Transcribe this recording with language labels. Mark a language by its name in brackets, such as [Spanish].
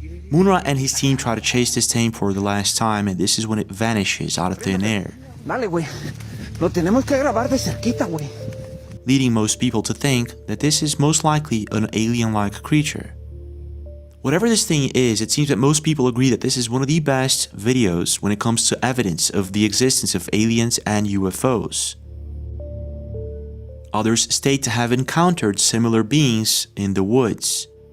[English] Munra and his team try to chase this thing for the last time, and this is when it vanishes out of thin air, [Spanish] Dale, güey. Lo tenemos que grabar de cerquita, güey. [English] leading most people to think that this is most likely an alien-like creature. Whatever this thing is, it seems that most people agree that this is one of the best videos when it comes to evidence of the existence of aliens and UFOs. Others state to have encountered similar beings in the woods.